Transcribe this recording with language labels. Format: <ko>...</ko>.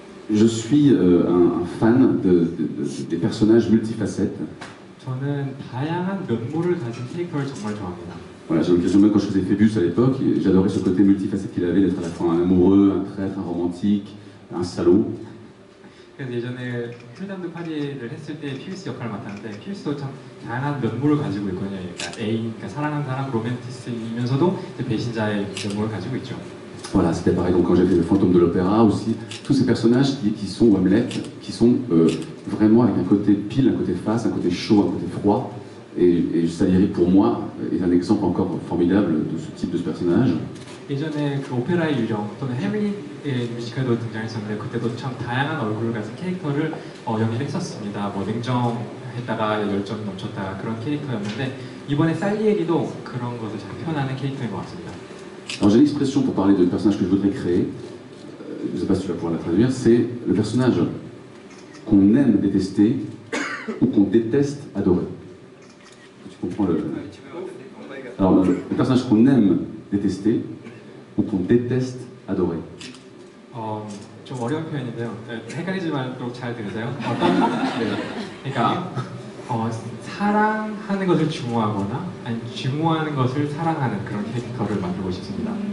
<fr>Je suis un fan des personnages multifacettes.</fr> <ko>저는 다양한 면모를 가진 캐릭터를 정말 좋아합니다.</ko> <fr>Voilà, j'ai l'occasion même quand je faisais Phébus à l'époque, j'adorais ce côté multifacette qu'il avait, d'être à la fois un amoureux, un traître, un romantique, un salaud.</fr> <ko>그래서 예전에 풀담드 파리를 했을 때 피우스 역할을 맡았는데 피우스도 참 다양한 면모를 가지고 있거든요. 그러니까 애인, 그러니까 사랑하는 사람, 로맨티스트이면서도 배신자의 면모를 가지고 있죠.</ko> <fr>Voilà, c'était pareil donc quand j'ai fait le fantôme de l'opéra aussi, tous ces personnages qui sont Hamlet, qui sont vraiment avec un côté pile, un côté face, un côté chaud, un côté froid. Et Salieri pour moi est un exemple encore formidable de ce type de personnage.</fr> <ko>예전에 그 오페라의 유령 또는 해밀릿의 뮤지컬도 등장했었는데 그때도 참 다양한 얼굴을 가진 캐릭터를 연기를 했었습니다. 뭐 냉정했다가 열정 넘쳤다가 그런 캐릭터였는데 이번에 살리에리도 그런 것을 잘 표현하는 캐릭터인 것 같습니다.</ko> <fr>Alors j'ai une expression pour parler du personnage que je voudrais créer, je ne sais pas si tu vas pouvoir la traduire, c'est le personnage qu'on aime détester ou qu'on déteste adorer. Tu comprends le... Alors le personnage qu'on aime détester ou qu'on déteste adorer.</fr> <ko>좀 어려운 표현인데요. 헷갈리지 말도록 잘 들으세요. 그러니까 사랑하는 것을 증오하거나 아니 증오하는 것을 사랑하는 그런 캐릭터를 만들고 싶습니다.</ko>